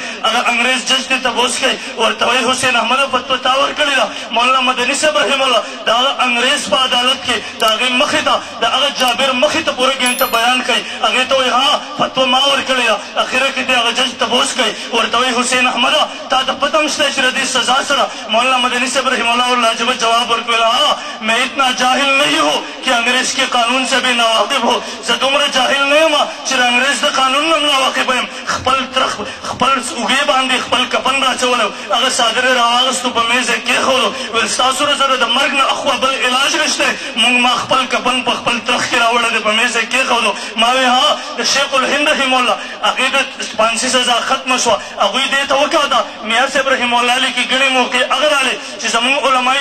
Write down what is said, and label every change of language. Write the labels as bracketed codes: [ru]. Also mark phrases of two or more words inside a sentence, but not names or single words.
[ps] هغه انګریز جج ته تپوس کوي ورته وایي حسین احمد فتوه تا ورکړې ده مولانا مدني صاحب رحمه الله د هغه انګریز په عدالت کې د هغې مخې ته د هغه جابر مخې ته پوره ګنټه بیان کوي هغې ته وایي ها فتوه ما ورکړې ده اخره کې د هغه جج تپوس کوي ورته وایي حسین احمده تا ته پته هم شته چې د دې سزا سره مولانا مدني صاحب رحمه الله ورلاجبه جواب ورکوي [ur] ها میں اتنا جاہل نہیں ہوں کہ انگریز کے قانون سے بھی ناواقف ہو [ps] زه دومره جاهل نه یم چې د انګریز د قانون نه هم ناواقفه یم خپل اوږې باندې خپل کفن راچولی هغه څادر یې راواغېستو په میز یې کېښودو ویل ستاسو سره د مرګ نه اخوا بل علاج نشته موږ ما خپل کفن په خپل ترخ کې راوړی دی په میز یې کېښودو ما وی ها د شیخ الهند رحمه الله هغې د پانسي سزا ختمه شوه هغوی دې ته وکاته میاں صاحب رحمه الله لیکي ګڼې موقع هغه رالې چې زمونږ علمای